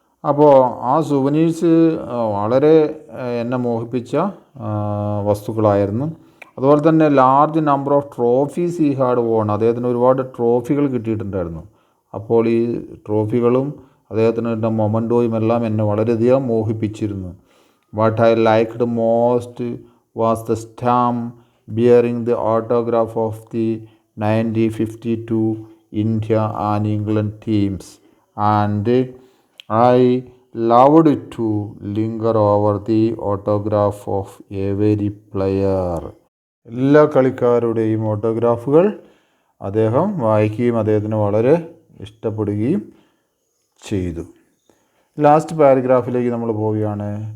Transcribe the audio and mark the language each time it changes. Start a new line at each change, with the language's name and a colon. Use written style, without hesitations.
Malayalam: അപ്പോൾ ആ സുവനീഴ്സ് വളരെ എന്നെ മോഹിപ്പിച്ച വസ്തുക്കളായിരുന്നു. അതുപോലെ തന്നെ
English: large number of trophies he had won,
Malayalam: അദ്ദേഹത്തിന് ഒരുപാട് ട്രോഫികൾ കിട്ടിയിട്ടുണ്ടായിരുന്നു. അപ്പോൾ ഈ ട്രോഫികളും അദ്ദേഹത്തിന് കിട്ടുന്ന മൊമൻറ്റോയും എല്ലാം എന്നെ വളരെയധികം മോഹിപ്പിച്ചിരുന്നു.
English: What I liked most was the stamp bearing the autograph of the 1952 India and England teams, and I loved to linger over the autograph of every player.
Malayalam: എല്ലാ കളിക്കാരുടെയും ഓട്ടോഗ്രാഫുകൾ അദ്ദേഹം വായിക്കുകയും അദ്ദേഹത്തിന് വളരെ ഇഷ്ടപ്പെടുകയും ചെയ്തു. ലാസ്റ്റ് പാരഗ്രാഫിലേക്ക് നമ്മൾ പോവുകയാണ്.